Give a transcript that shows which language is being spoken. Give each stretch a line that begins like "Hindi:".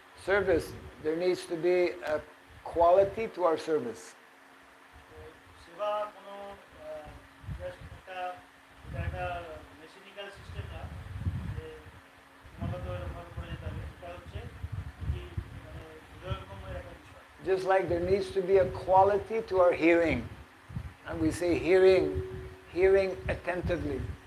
English: Service, there needs to be a quality to our service.
Bangla: সেবা কোনো just একটা মেশিনিক্যাল system না, যে ক্রমাগত এরকম করে যেতে হবে। এটা হচ্ছে কি মানে হৃদয়ঙ্গমের একটা বিষয়।
English: Just like there needs to be a quality to our hearing. And we say hearing attentively.